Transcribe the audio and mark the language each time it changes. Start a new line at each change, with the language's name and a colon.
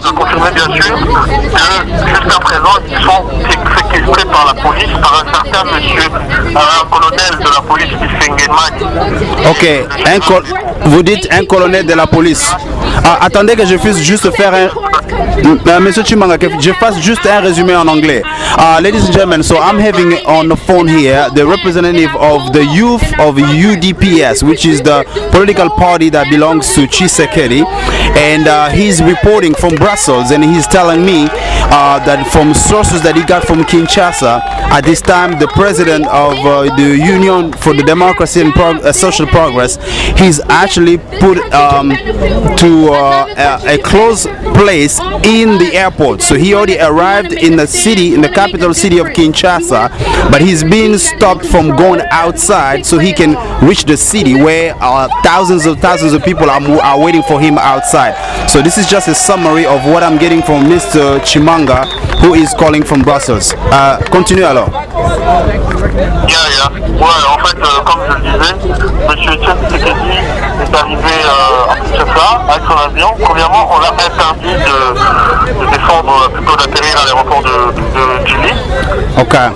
French: je confirmais bien sûr que jusqu'à présent, ils sont séquestrés par la police, par un certain monsieur, un colonel de la police qui s'engage. Ok, vous dites un colonel de la police. Attendez que je puisse juste faire Monsieur Chimanga, que je fasse juste un résumé en anglais.
English: Ladies and gentlemen, so I'm having on the phone here the representative of the youth of UDPS, which is the political party that belongs to Tshisekedi, and he's reporting from Brussels, and he's telling me that from sources that he got from Kinshasa, at this time the president of the Union for the Democracy and Social Progress, he's actually put to a close place in the airport. So he already arrived in the city, in the capital city of Kinshasa, but he's being stopped from going outside so he can reach the city where thousands of people are waiting for him outside. So this is just a summary of what I'm getting from Mr. Chimanga, who is calling from Brussels.
French: Continue alors. Ouais, en fait, comme je le disais, M. Etienne Tshisekedi est arrivé à Kinshasa avec son avion. Premièrement, on l'a interdit de descendre, plutôt d'atterrir à l'aéroport de Ndili. Ok.